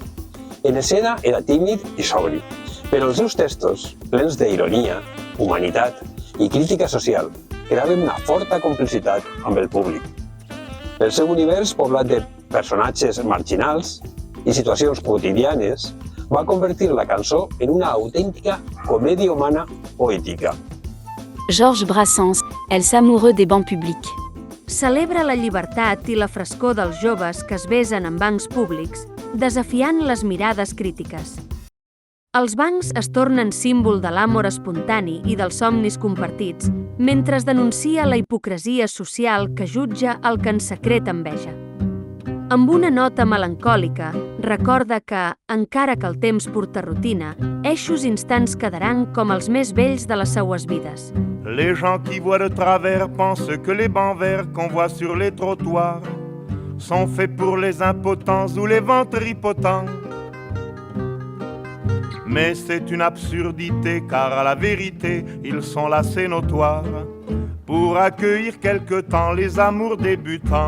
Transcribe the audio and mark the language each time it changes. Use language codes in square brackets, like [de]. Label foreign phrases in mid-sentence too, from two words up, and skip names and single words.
[ca] En escena era tímid i sobri, però els seus textos, plens d'ironia, humanitat i crítica social, creaven una forta complicitat amb el públic. El seu univers, poblat de personatges marginals i situacions quotidianes, va convertir la cançó en una autèntica comèdia humana poètica. Georges Brassens, els amoureux des bancs publics. Celebra la llibertat i la frescor dels joves que es besen en bancs públics, desafiant les mirades crítiques. Els bancs es tornen símbol de l'amor espontani i dels somnis compartits, mentre es denuncia la hipocresia social que jutja el que en secret enveja. Amb una nota melancòlica, recorda que, encara que el temps porta rutina, eixos instants quedaran com els més vells de les seues vides. [fr] Les gens qui voient de travers pensent que les bancs verts qu'on voit sur les trottoirs sont faits pour les impotents ou les ventripotents. Mais c'est une absurdité, car à la vérité, ils sont là, c'est notoire, pour accueillir quelque temps les amours débutants.